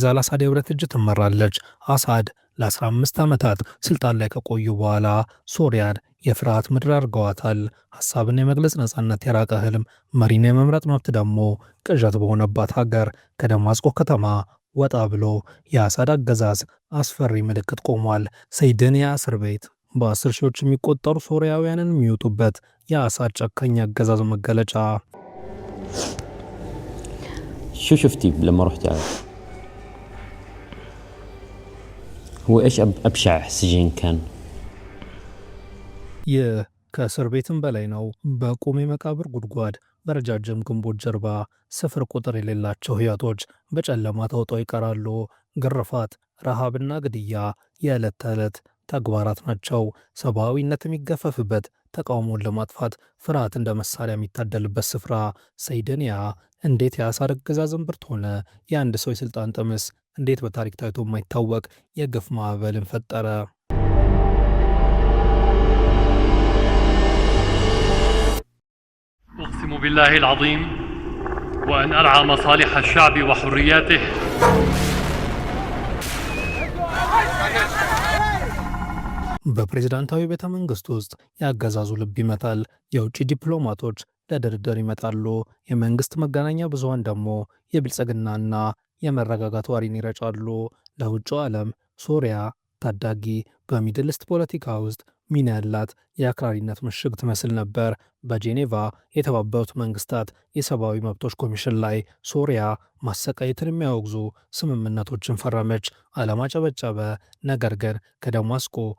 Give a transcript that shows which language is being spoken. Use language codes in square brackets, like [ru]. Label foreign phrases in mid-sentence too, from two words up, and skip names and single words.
[am] አልአሳድ የብረት እጅ ትመራለች። አሳድ ለ15 ዓመታት ስልጣን ላይ ከቆዩ በኋላ ሶሪያን የፍርሃት ምድር አድርገዋታል። ሐሳብን የመግለጽ ነጻነት የራቀ ህልም፣ መሪን የመምረጥ መብት ደግሞ ቅዠት በሆነባት ሀገር ከደማስቆ ከተማ ወጣ ብሎ የአሳድ አገዛዝ አስፈሪ ምልክት ቆሟል። ሰይድንያ እስር ቤት በ10 ሺዎች የሚቆጠሩ ሶሪያውያንን የሚወጡበት የአሳድ ጨካኝ አገዛዝ መገለጫ። [ar] شو شفتي لما رحت هو ايش ابشع سجن كان؟ [am] ይህ ከእስር ቤትም በላይ ነው። በቁም የመቃብር ጉድጓድ፣ በረጃጅም ግንቦች ጀርባ ስፍር ቁጥር የሌላቸው ሕይወቶች በጨለማ ተውጠው ይቀራሉ። ግርፋት፣ ረሃብና ግድያ የዕለት ተዕለት ተግባራት ናቸው። ሰብአዊነት የሚገፈፍበት፣ ተቃውሞን ለማጥፋት ፍርሃት እንደ መሳሪያ የሚታደልበት ስፍራ። ሰይድንያ እንዴት የአሳድ አገዛዝ እምብርት ሆነ? የአንድ ሰው የሥልጣን ጥምስ እንዴት በታሪክ ታይቶ የማይታወቅ የግፍ ማዕበልን ፈጠረ? [ar] أقسم بالله العظيم وأن أرعى مصالح الشعب وحرياته. [am] በፕሬዝዳንታዊ ቤተ መንግሥት ውስጥ የአገዛዙ ልብ ይመታል። የውጭ ዲፕሎማቶች ለድርድር ይመጣሉ። የመንግሥት መገናኛ ብዙሃን ደግሞ የብልጽግናና የመረጋጋት ዋሪን ይረጫሉ። ለውጭው ዓለም ሶሪያ ታዳጊ በሚድል ኢስት ፖለቲካ ውስጥ ሚና ያላት የአክራሪነት ምሽግ ትመስል ነበር። በጄኔቫ የተባበሩት መንግስታት የሰብአዊ መብቶች ኮሚሽን ላይ ሶሪያ ማሰቃየትን የሚያወግዙ ስምምነቶችን ፈረመች። ዓለም አጨበጨበ። ነገር ግን ከደማስቆ